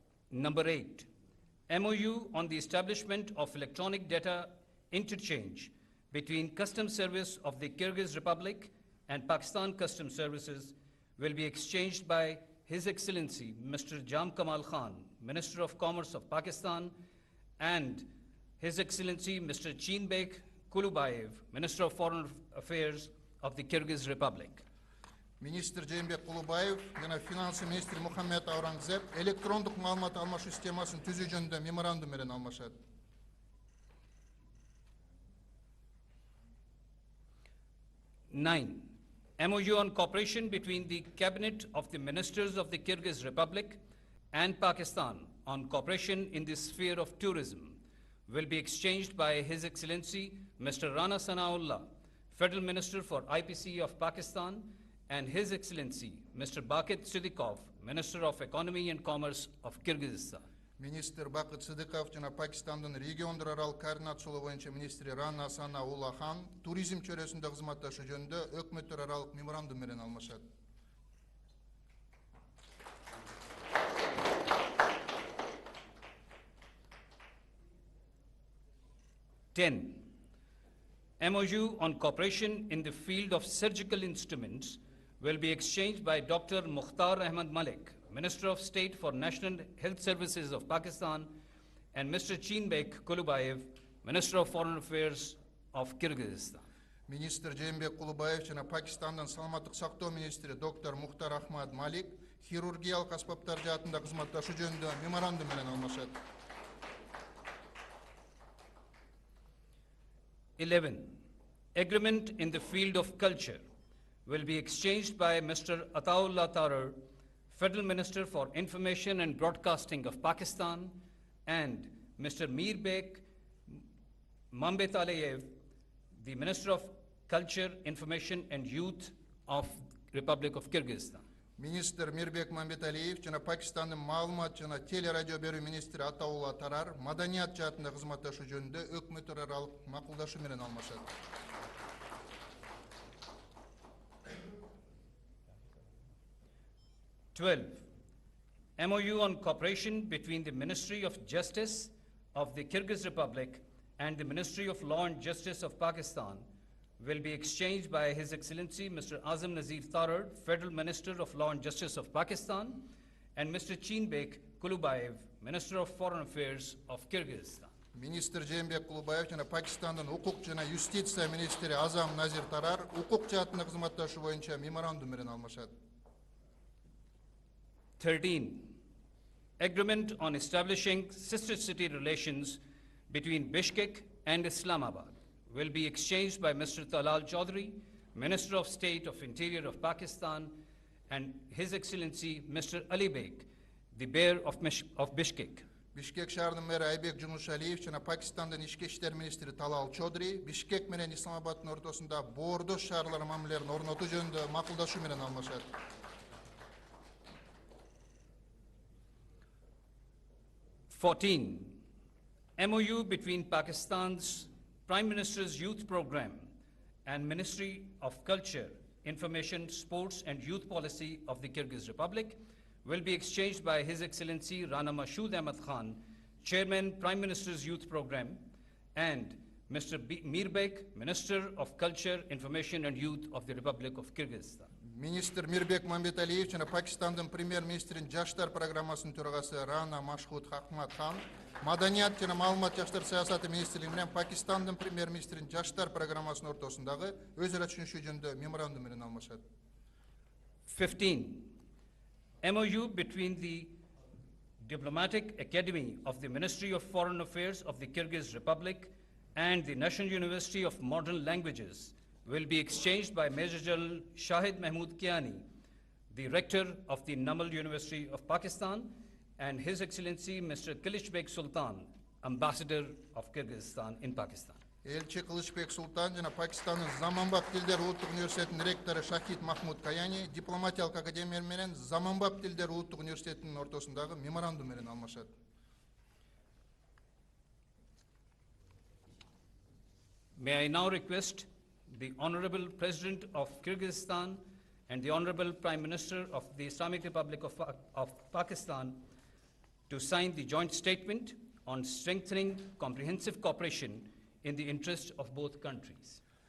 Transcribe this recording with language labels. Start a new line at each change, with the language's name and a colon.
English: Number 8, MOU on the establishment of electronic data interchange between Customs Service of the Kyrgyz Republic and Pakistan Customs Services will be exchanged by His Excellency Mr. Jam Kamal Khan, Minister of Commerce of Pakistan, and His Excellency Mr. Chinbek Kulubayev, Minister of Foreign Affairs of the Kyrgyz Republic.
Kyrgyz: Министр Жээнбек Кулубаев жана финансы министри Мухаммед Аурангзеб электрондук маалымат алмашуу системасын түзүү жөнүндө меморандум менен алмашат.
English: 9, MOU on cooperation between the Cabinet of the Ministers of the Kyrgyz Republic and Pakistan on cooperation in the sphere of tourism will be exchanged by His Excellency Mr. Rana Sanaullah, Federal Minister for IPC of Pakistan, and His Excellency Mr. Bakit Siddiqov, Minister of Economy and Commerce of Kyrgyzstan.
Kyrgyz: Министр Бакыт Сыдыков жана Пакистандын региондор аралык координациялоо боюнча министри Рана Санаулла хан туризм чөйрөсүндө кызматташуу жөнүндө өкмөттөр аралык меморандум менен алмашат.
English: Ten, MOU on cooperation in the field of surgical instruments will be exchanged by Dr. Mukhtar Ahmad Malik, Minister of State for National Health Services of Pakistan, and Mr. Chinbek Kulubayev, Minister of Foreign Affairs of Kyrgyzstan.
Kyrgyz: Министр Жээнбек Кулубаев жана Пакистандын саламаттык сактоо министри доктор Мухтар Ахмад Малик хирургиялык аспаптар жаатында кызматташуу жөнүндө меморандум менен алмашат.
English: 11, agreement in the field of culture will be exchanged by Mr. Ataullah Tarar, Federal Minister for Information and Broadcasting of Pakistan, and Mr. Mirbek Mambet Aliyev, the Minister of Culture, Information and Youth of Republic of Kyrgyzstan.
Kyrgyz: Министр Мирбек Мамбеталиев жана Пакистандын маалымат жана телерадио берүү министри Атаулла Тарар маданият жаатында кызматташуу жөнүндө өкмөттөр аралык макулдашуу менен алмашат.
English: 12, MOU on cooperation between the Ministry of Justice of the Kyrgyz Republic and the Ministry of Law and Justice of Pakistan will be exchanged by His Excellency Mr. Azam Nazir Tarar, Federal Minister of Law and Justice of Pakistan, and Mr. Chinbek Kulubayev, Minister of Foreign Affairs of Kyrgyzstan.
Kyrgyz: Министр Жээнбек Кулубаев жана Пакистандын укук жана юстиция министри Азам Назир Тарар укук жаатында кызматташуу боюнча меморандум менен алмашат.
English: 13, agreement on establishing sister city relations between Bishkek and Islamabad will be exchanged by Mr. Talal Chaudhry, Minister of State of Interior of Pakistan, and His Excellency Mr. Ali Beg, the Mayor of Bishkek.
Kyrgyz: Бишкек шаарынын мэри Айбек Жунушалиев жана Пакистандын ички иштер министри Талал Чодри Бишкек менен Исламабаддын ортосунда боордош шаарлар мамилелерин орнотуу жөнүндө макулдашуу менен алмашат.
English: 14, MOU between Pakistan's Prime Minister's Youth Program and Ministry of Culture, Information, Sports and Youth Policy of the Kyrgyz Republic will be exchanged by His Excellency Rana Mashood Ahmad Khan, Chairman, Prime Minister's Youth Program, and Mr. Mirbek, Minister of Culture, Information and Youth of the Republic of Kyrgyzstan.
Kyrgyz: Министр Мирбек Мамбеталиев жана Пакистандын премьер-министринин жаштар программасынын төрагасы Рана Машхуд Ахмад Хан, Маданият жана маалымат жаштар саясаты министрлиги менен Пакистандын премьер-министринин жаштар программасынын ортосундагы өз ара түшүнүшүү жөнүндө меморандум менен алмашат.
English: 15. MOU between the Diplomatic Academy of the Ministry of Foreign Affairs of the Kyrgyz Republic and the National University of Modern Languages will be exchanged by Major General Shahid Mahmood Kiani, the rector of the Namal University of Pakistan, and His Excellency Mr. Kılıçbek Sultan, Ambassador of Kyrgyzstan in Pakistan.
Kyrgyz: Elçi Kılıçbek Sultan жана Пакистанын Заманбап Тилдер улуттук университетинин ректору Шахид Махмуд Каяни дипломатиялык академия менен Заманбап Тилдер улуттук университетинин ортосундагы меморандум менен алмашат.
English: May I now request the Honorable President of Kyrgyzstan and the Honorable Prime Minister of the Islamic Republic of Pakistan to sign the joint statement on strengthening comprehensive cooperation in the interest of both countries.